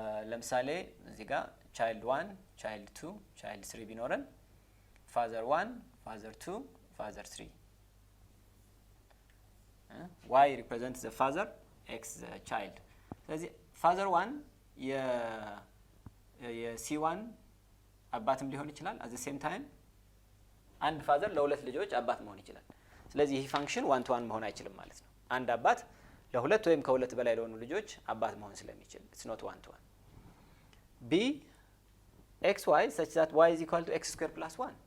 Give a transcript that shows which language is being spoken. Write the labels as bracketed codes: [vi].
[am] ለምሳሌ እዚህ ጋር [en] child 1 child 2 child 3 ቢኖረን father 1 father 2 father 3 y represents the father, x the child. [am] ስለዚህ father 1 የc1 አባትም ሊሆን ይችላል። [en] at the same time [am] አንድ father ለሁለት ልጆች አባት መሆን ይችላል። ስለዚህ ይህ ፋንክሽን one to one መሆን አይችልም ማለት ነው። አንድ አባት ለሁለት ወይም ከሁለት በላይ ለሆኑ ልጆች አባት መሆን ስለሚችል [en] it's not one to one. b xy such that y is equal to x square plus 1.